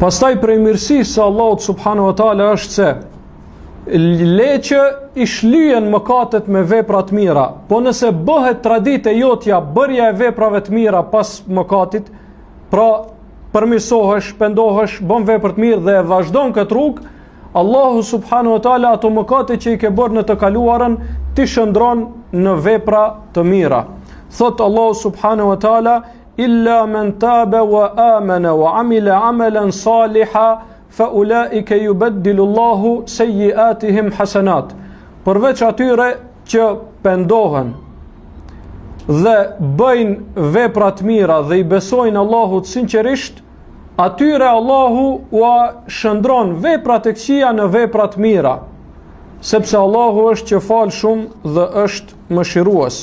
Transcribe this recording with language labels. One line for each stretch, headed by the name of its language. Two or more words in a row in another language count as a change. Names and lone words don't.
Albanian: Pastaj prej mirësisë së Allahut
Arabic: سبحانه وتعالى
Albanian: është se leqë i shlyen mëkatet me vepra të mira, po nëse bëhet traditë e jotja bërja e veprave të mira pas mëkatit, pra përmirësohesh, pendohesh, bën vepra të mirë dhe vazhdon këtë rrugë, Allahu
Arabic: سبحانه وتعالى
Albanian: ato mëkate që i ke bërë në të kaluarën ti shëndron në vepra të mira.
Arabic: Thot Allahu سبحانه وتعالى إلا من تاب وآمن وعمل عملا صالحا فأولئك يبدل الله سيئاتهم حسنات.
Albanian: Përveç atyre që pendohen dhe bëjnë vepra të mira dhe i besojnë Allahut sinqerisht, atyre Allahu ua shëndron veprat e këqija në vepra të mira, sepse Allahu është që fal shumë dhe është mëshirues.